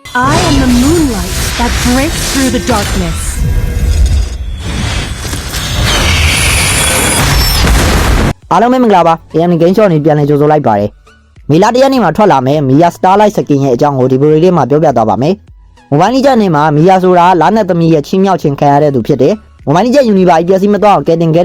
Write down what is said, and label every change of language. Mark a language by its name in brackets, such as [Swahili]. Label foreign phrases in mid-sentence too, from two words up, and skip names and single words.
[English] I am the moonlight that breaks through the darkness. [Burmese] အားလုံးပဲမင်္ဂလာပါ AM Game Shop နေပြန်လည်ကြိုဆိုလိုက်ပါတယ်မေလာတရက်နေ့မှာထွက်လာမယ်မီယာ Starlight Skin ရဲ့အကြောင်းကိုဒီဗီဒီယိုလေးမှာပြောပြသွားပါမယ်မိုဘိုင်းလီဂျက်နေမှာမီယာဆိုတာလာနဲ့သမီးရဲ့ချင်းမြောက်ချင်းခံရတဲ့သူဖြစ်တယ်မိုဘိုင်းလီဂျက်ယူနီဗာပျက်စီးမသွားအောင်ကယ်တင်ခဲ့